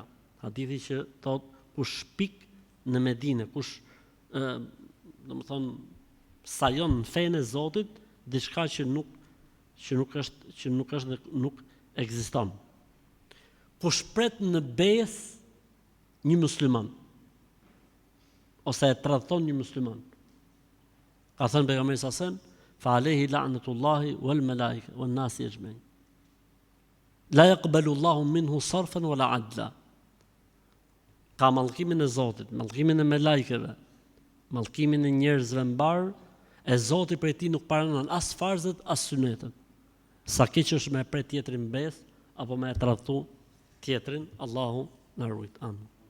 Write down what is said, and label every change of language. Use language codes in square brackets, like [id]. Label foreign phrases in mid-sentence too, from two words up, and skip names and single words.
[sq] Hadithi që thot kush pik në Medinë, kush domethënë sajon në fenë e Zotit diçka që nuk është dhe nuk ekziston. Kush pret në besë një musliman ose e tradhton një musliman. Ka thënë pejgamberi [ar] صلى الله عليه وسلم, فعليه لعنة الله والملائكة والناس أجمعين. لا يقبل الله منه صرفا ولا عدلا. [sq] Ka mallkimin e Zotit, mallkimin e melajkeve, mallkimin e njerëzve mbar, e Zoti prej tij nuk pranon as farzet as sunetet. Sa keq është me pret tjetrin besë apo me e tradhtu tjetrin, Allahu na ruaj. Amin.